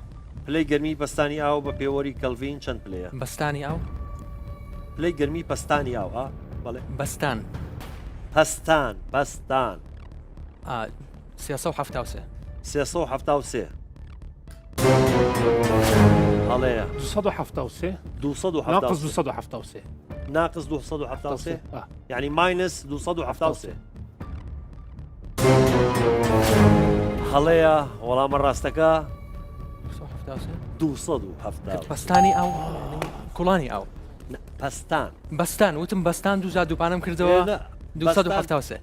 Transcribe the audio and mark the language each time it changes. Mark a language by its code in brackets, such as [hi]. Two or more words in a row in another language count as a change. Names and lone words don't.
[ckb] پلەی گەرمی پەستانی ئاو بە پێوەری کەلڤین چەند پلەیە؟ بەستانی ئاو؟ پلەی گەرمی پەستانی ئاو بەڵێ بەستان. پەستان پەستان 373. 373. هەڵەیە 273 273 ناقص 273 ناقص 273 يعني ماينس 273. هەڵەیە وەڵامە ڕاستەکە 270. بەستانی ئاو کوڵانی ئاو پەستان بەستان وتم بەستان دووزار دووپانم کردەوە 273.